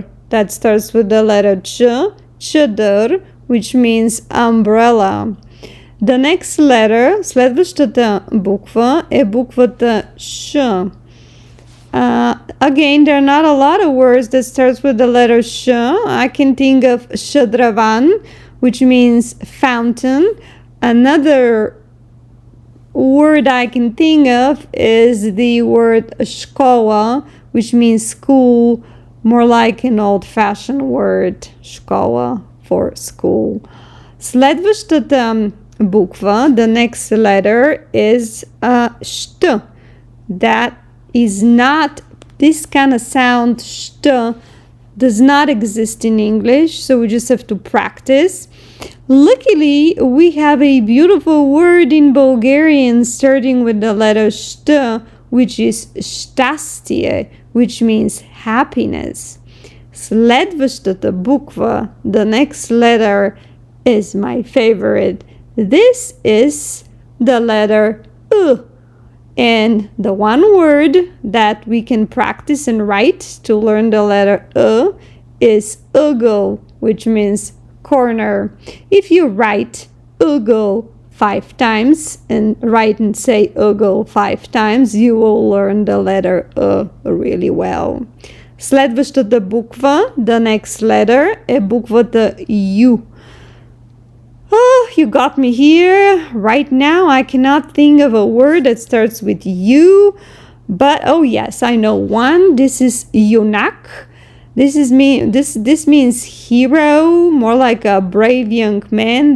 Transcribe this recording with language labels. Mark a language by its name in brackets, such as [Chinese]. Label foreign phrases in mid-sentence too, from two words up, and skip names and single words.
[English] That starts with the letter Ch, чадър, which means umbrella. The next letter, [Bulgarian] следващата буква, е буквата Ш. [English] Again, there are not a lot of words that starts with the letter Sh. I can think of Shadravan, which means fountain. Another word I can think of is the word школа, which means school, more like an old-fashioned word, школа, for school. [Bulgarian] Следващата буква, [English] the next letter, is шт. That is not, this kind of sound, шт, does not exist in English, so we just have to practice. Luckily, we have a beautiful word in Bulgarian starting with the letter št, which is щастие, which means happiness. [Bulgarian] Следващата буква, [English] the next letter, is my favorite. This is the letter U. And the one word that we can practice and write to learn the letter U is ugel, which means corner. If you write ugel 5 times and write and say ugel 5 times, you will learn the letter really well. [Bulgarian] Следващата буква, [English] the next letter, [Bulgarian] е буквата U. [English] Oh, you got me here. Right now, I cannot think of a word that starts with U, but oh yes, I know one. This is юнак. This means hero, more like a brave young man.